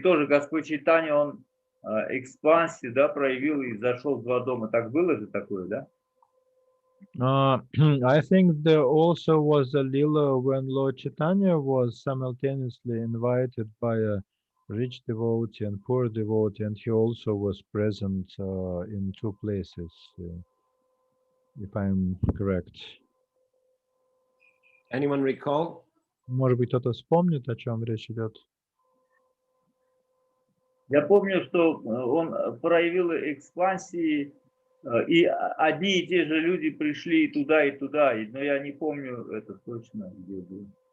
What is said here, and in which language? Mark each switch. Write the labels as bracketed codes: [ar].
[ru] Тоже Господь Чайтанья, он экспансию, да, проявил и зашел в два дома. Так было же такое, да? [en] I think there also was a lila when Lord Chaitanya was simultaneously invited by a rich devotee and poor devotee, and he also was present in two places, if I'm correct. Anyone recall? [ru] Может быть, кто-то вспомнит, о чем речь идет? Я помню, что он проявил экспансии, и одни и те же люди пришли и туда, но я не помню это точно, где было.